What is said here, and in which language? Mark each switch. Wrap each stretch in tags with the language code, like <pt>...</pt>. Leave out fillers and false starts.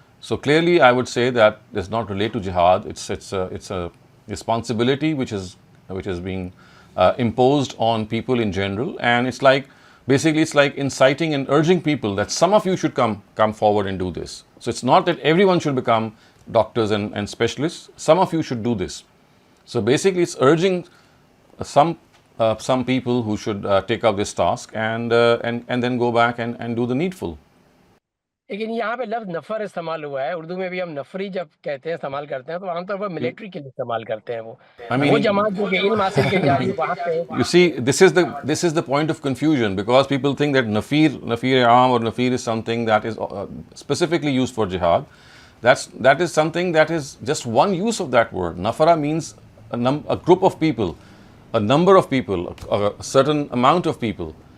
<en>So clearly I would say that does not relate to jihad. It's a responsibility which is being imposed on people in general, and it's like basically it's like inciting and urging people that some of you should come forward and do this. So it's not that everyone should become doctors and specialists. Some of you should do this. So basically it's urging some people who should take up this task and then go back and do the needful.</en> <hi>लेकिन यहाँ पे लफ्ज नफर इस्तेमाल हुआ है। उर्दू में भी हम नफरी जब कहते हैं, इस्तेमाल करते हैं, तो आमतौर पर मिलिट्री के लिए इस्तेमाल करते हैं। वो जमात जो कि इल्म हासिल की जा रही है वहाँ पे।</hi> <en>You see, this is the point of confusion, because people think that nafir aam or nafir is something that is specifically used for jihad. That is something that is just one use of that word. Nafara means a group of people, a number of people, a certain amount of people.</en>